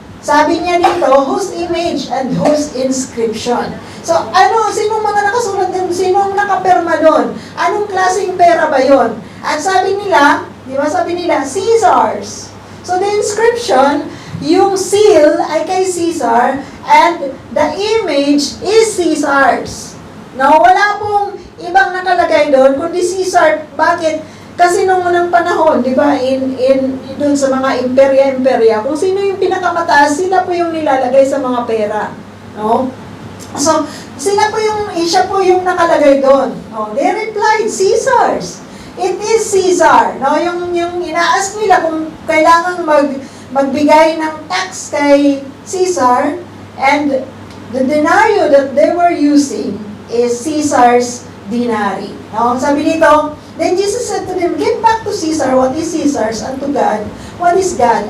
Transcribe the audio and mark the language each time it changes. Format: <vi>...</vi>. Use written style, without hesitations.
<tl>Sabi niya dito,</tl> <en>whose image and whose inscription.</en> <tl>So, sinong mga nakasulat doon? Sinong nakaperma doon? Anong klaseng pera ba yon? At sabi nila, di ba sabi nila, Caesar's.</tl> <en>So, the inscription,</en> <tl>yung seal ay kay Caesar,</tl> <en>and the image is Caesar's.</en> <tl>Now, wala pong ibang nakalagay doon, kundi Caesar. Bakit? Kasi nung unang panahon, di ba, dun sa mga imperya, kung sino yung pinakamataas, sila po yung nilalagay sa mga pera. No? So, siya po yung nakalagay doon.</tl> <en>No? They replied, Caesar's. It is Caesar. No?</en> <tl>Yung ina-ask nila kung kailangan magbigay ng tax kay Caesar,</tl> <en>and the denario that they were using is Caesar's denari.</en> <tl>No? Sabi dito,</tl> <en>then Jesus said to them, give back to Caesar what is Caesar's, and to God what is God.</en>